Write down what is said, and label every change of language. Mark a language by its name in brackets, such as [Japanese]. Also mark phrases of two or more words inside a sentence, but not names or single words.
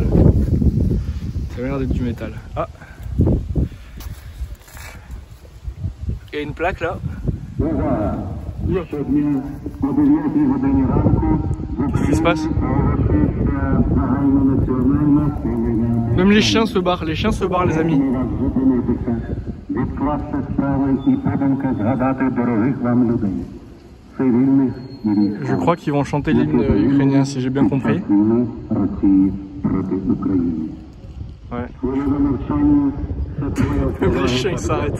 [French] Ça a l'air d'être du métal. Ah, il y a une plaque là. Oula. Qu'est-ce qui se passe? Même les chiens se barrent les amis. [Ukrainian] відкласти справи і подумки згадати дорогих вам людей, цивільних і військових. [French] Je crois qu'ils vont chanter l'hymne ukrainien, si j'ai bien compris. [Ukrainian] Війни Росії проти України. [French] Ouais. [Ukrainian] Хвилина мовчання – це твоя [French] Même les chiens ils s'arrêtent.